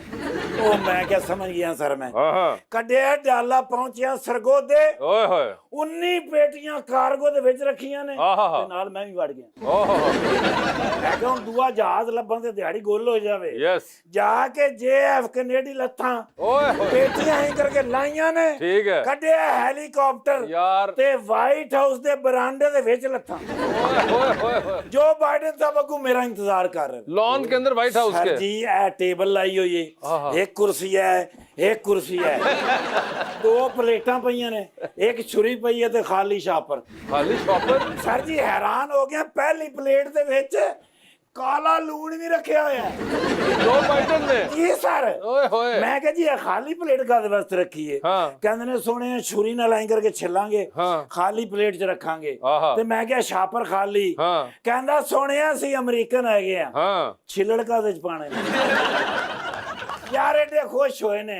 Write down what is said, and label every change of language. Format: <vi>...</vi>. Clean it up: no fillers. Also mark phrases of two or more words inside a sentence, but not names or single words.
<pa>ਉਹ ਮੈਂ ਕਿਹਾ ਸਮਝ ਗਿਆ ਸਰ ਮੈਂ। हाँ हाँ ਕੱਢਿਆ ਡਾਲਾ, ਪਹੁੰਚਿਆ ਸਰਗੋਦੇ, ओए होए 19 ਪੇਟੀਆਂ ਕਾਰਗੋ ਦੇ ਵਿੱਚ ਰੱਖੀਆਂ ਨੇ ਆਹਾ। ਤੇ ਨਾਲ ਮੈਂ ਵੀ ਵੜ ਗਿਆ। ओहो ਮੈਂ ਕਿਹਾ ਹੁਣ ਦੂਆ ਜਹਾਜ਼ ਲੱਭਣ ਤੇ ਦਿਹਾੜੀ ਗੁੱਲ ਹੋ ਜਾਵੇ। यस ਜਾ ਕੇ JF ਕੈਨੇਡੀ ਲੱਥਾਂ ओए होए ਪੇਟੀਆਂ ਹੀ ਕਰਕੇ ਲਾਈਆਂ ਨੇ,</pa> <ur>ٹھیک ہے</ur> <pa>ਕੱਢਿਆ ਹੈਲੀਕਾਪਟਰ यार ਤੇ ਵਾਈਟ ਹਾਊਸ ਦੇ ਬਰਾਂਡੇ ਦੇ ਵਿੱਚ ਲੱਥਾਂ। ओए होए होए होए ਜੋ ਬਾਈਡਨ ਸਾਹਿਬ ਅੱਗੋਂ ਮੇਰਾ ਇੰਤਜ਼ਾਰ ਕਰ ਰਹੇ ਨੇ।</pa> <ur>لان کے اندر وائٹ ہاؤس सर के</ur> <pa>जी ਇਹ ਟੇਬਲ ਲਾਈ ਹੋਈ ਆਹਾ। ਹੈ, ਇੱਕ ਕੁਰਸੀ ਹੈ, ਇੱਕ ਕੁਰਸੀ ਹੈ, ਦੋ ਪਲੇਟਾਂ ਪਈਆਂ ਨੇ, ਇੱਕ ਛੁਰੀ ਪਈ ਹੈ ਤੇ ਖਾਲੀ ਸ਼ਾਪਰ। ਖਾਲੀ ਸ਼ਾਪਰ ਸਰ ਜੀ ਹੈਰਾਨ ਹੋ ਗਿਆ, ਪਹਿਲੀ ਪਲੇਟ ਦੇ ਵਿੱਚ ਕਾਲਾ ਲੂਣ ਵੀ ਰੱਖਿਆ ਹੋਇਆ ਹੈ।</pa> <ur>جو بائیڈن نے</ur> <pa>ਜੀ ਸਰ। ओए होए ਮੈਂ ਕਿਹਾ ਜੀ ਇਹ ਖਾਲੀ ਪਲੇਟ ਕਾਹਦੇ ਵਾਸਤੇ ਰੱਖੀ ਹੈ? ਹਾਂ। ਕਹਿੰਦੇ ਨੇ ਸੋਹਣੇ ਛੁਰੀ ਨਾਲ ਐਂ ਕਰਕੇ ਛਿੱਲਾਂਗੇ, ਹਾਂ। ਖਾਲੀ ਪਲੇਟ 'ਚ ਰੱਖਾਂਗੇ। ਆਹਾ। ਤੇ ਮੈਂ ਕਿਹਾ ਛਾਪਰ ਖਾਲੀ। ਹਾਂ। ਕਹਿੰਦਾ ਸੋਹਣਿਆ ਸੀ ਅਮਰੀਕਨ ਹੈਗੇ ਆ, हाँ ਛਿੱਲੜ ਕਾਹਦੇ 'ਚ ਪਾਣੇ ਨੇ? ਯਾਰ ਐਡੇ ਖੁਸ਼ ਹੋਏ ਨੇ।</pa>